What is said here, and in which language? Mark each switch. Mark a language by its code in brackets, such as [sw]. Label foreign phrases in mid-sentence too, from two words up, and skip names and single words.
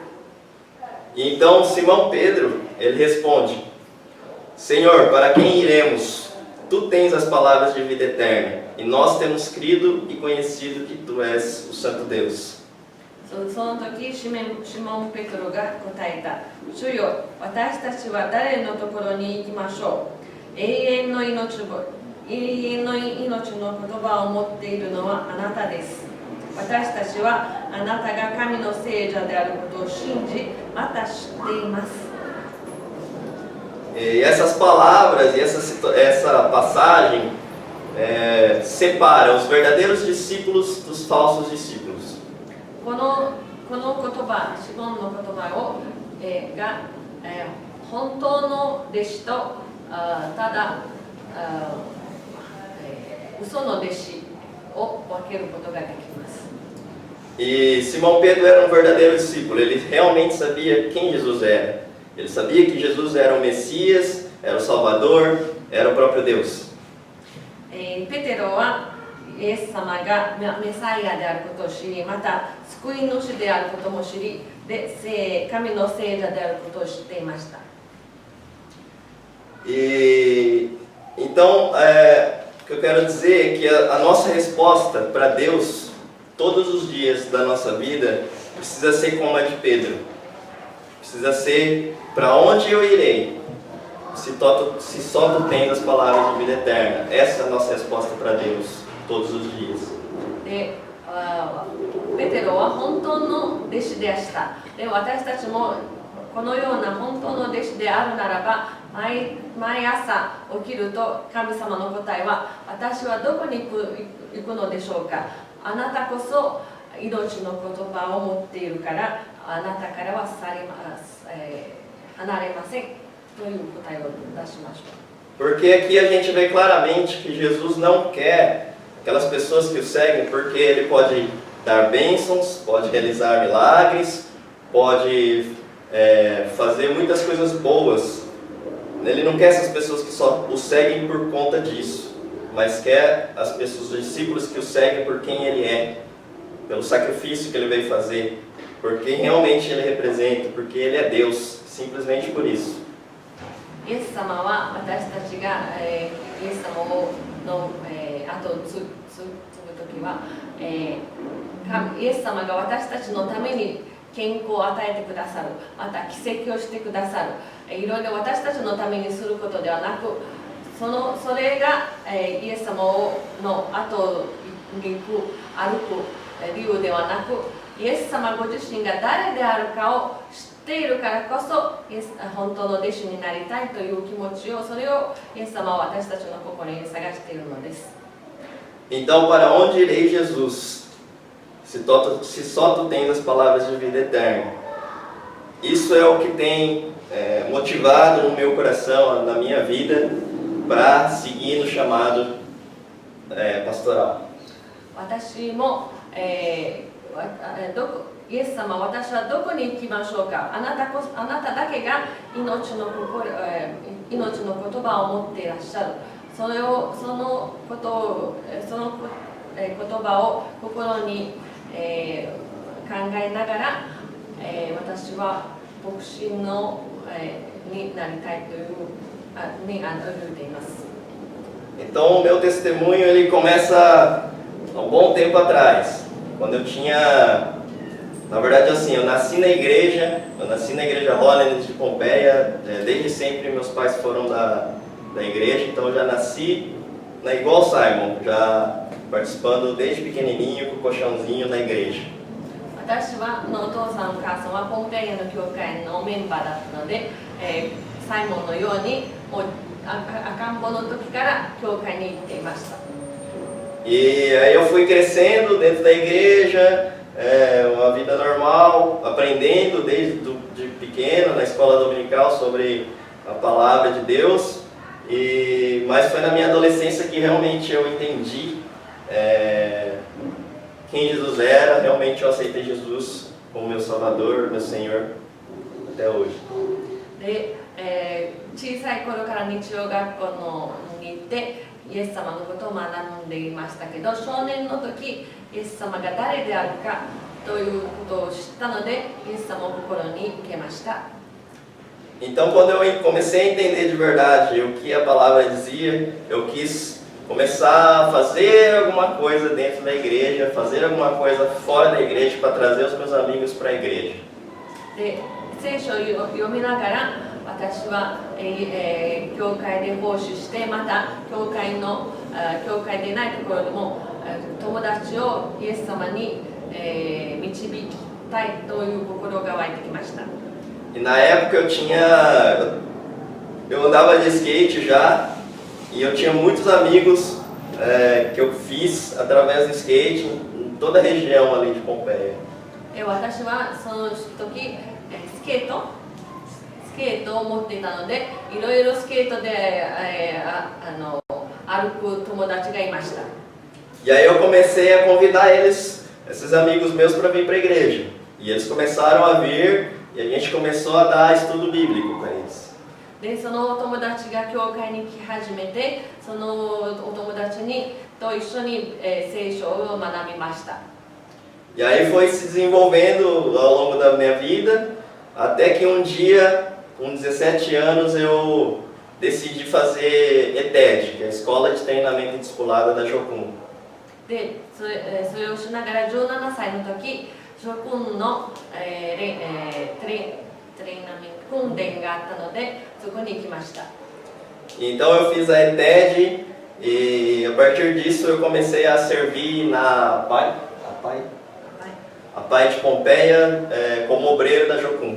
[pt] E então Simão Pedro, ele responde: Senhor, para quem iremos? Tu tens as palavras de vida eterna, e nós temos crido e conhecido que tu és o Santo Deus. [ja] その時シモン・ペトロが答えた。主よ、私たちは誰のところに行きましょう。永遠の命の言葉を持っているのはあなたです。私たちはあなたが神の聖者であることを信じ、また知っています。 [pt] E essas palavras e essa passagem separa os verdadeiros discípulos dos falsos discípulos. [ja] この言葉、シモンの言葉を、本当の弟子とただ嘘の弟子を分けることができます。 [pt] E Simão Pedro era um verdadeiro discípulo, ele realmente sabia quem Jesus era. Ele sabia que Jesus era o Messias, era o Salvador, era o próprio Deus. [ja] ペテロはイエス様がメサイアであることを知り、また救い主であることも知り、で神の聖者であることを知っていました。 [pt] E então, o que eu quero dizer é que a nossa resposta para Deus, todos os dias da nossa vida, precisa ser como a de Pedro. Precisa ser: para onde eu irei? Se só tu tens as palavras de vida eterna. Essa é a nossa resposta para Deus, todos os dias. [ja] でペテロは本当の弟子でした。で私たちもこのような本当の弟子であるならば、毎朝起きると神様の答えは、私はどこに行くのでしょうか。あなたこそ命の言葉を持っているから、あなたからは離れませんという答えを出しましょう。 [pt] Porque aqui a gente vê claramente que Jesus não quer aquelas pessoas que o seguem porque ele pode dar bênçãos, pode realizar milagres, pode fazer muitas coisas boas. Ele não quer essas pessoas que só o seguem por conta disso, mas quer as pessoas, os discípulos que o seguem por quem ele é, pelo sacrifício que ele veio fazer, por quem realmente ele representa, porque ele é Deus, simplesmente por isso. [ja] イエス様は私たちが、イエス様の、後を継ぐときは、イエス様が私たちのために健康を与えてくださる、また奇跡をしてくださる、いろいろ私たちのためにすることではなく、それが、イエス様の後を行く、歩く理由ではなく、イエス様ご自身が誰であるかを知っているからこそ、本当の弟子になりたいという気持ちを、それをイエス様は私たちの心に探しているのです。 [pt] Então, para onde irei, Jesus, se só tu tens as palavras de vida eterna? Isso é o que tem motivado no meu coração, na minha vida, para seguir no chamado pastoral. [ja] 私も、イエス様、私はどこに行きましょうか。あなただけが命の言葉を持っていらっしゃる。その言葉を心に、考えながら、私は牧師になりたいというに歩いています。 [pt] Então, o meu testemunho ele começa há um bom tempo atrás, quando eu tinha, na verdade assim, eu nasci na igreja Holiness de Pompeia, desde sempre meus pais foram da igreja, então eu já nasci igual Simon, já participando desde pequenininho com o colchãozinho na igreja. [ja] 私のお父さんお母さんはポンペイアの教会のメンバーだったので、サイモンのようにもう赤ん坊の時から教会に行っていました。 [pt] E aí eu fui crescendo dentro da igreja, uma vida normal, aprendendo de pequeno na escola dominical sobre a palavra de Deus. Mas foi na minha adolescência que realmente eu entendi quem Jesus era, realmente eu aceitei Jesus como meu Salvador, meu Senhor. até hoje. [ja] で、小さい頃から日曜学校に行ってイエス様のことを学んでいましたけど、少年の時イエス様が誰であるかということを知ったのでイエス様を心に受けました。 [pt] Então, quando eu comecei a entender de verdade o que a palavra dizia, eu quis começar a fazer alguma coisa dentro da igreja, fazer alguma coisa fora da igreja para trazer os meus amigos para a igreja. [ja] で、聖書を読みながら私は、教会で奉仕して、また教会でないところでも友達をイエス様に、導きたいという心が湧いてきました。 [pt] E na época eu andava de skate já e eu tinha muitos amigos que eu fiz através do skate em toda a região ali de Pompeia. [ja] 私はその時スケートを持っていたので、いろいろスケートで、歩く友達がいました。 [pt] E aí eu comecei a convidar esses amigos meus para vir para a igreja. E eles começaram a vir e a gente começou a dar estudo bíblico para eles. [ja] で、そのお友達が教会に来始めて、そのお友達と一緒に、聖書を学びました。 [pt] E aí foi se desenvolvendo ao longo da minha vida, até que um dia, com 17 anos, eu decidi fazer ETED, que é a Escola de Treinamento e Discipulado da Jocum. [ja] で、それをしながら17歳の時、諸君の、訓練があったので、そこに行きました。 [pt] Então eu fiz a ETED e a partir disso eu comecei a servir na APAI de Pompeia como obreiro da Jocum.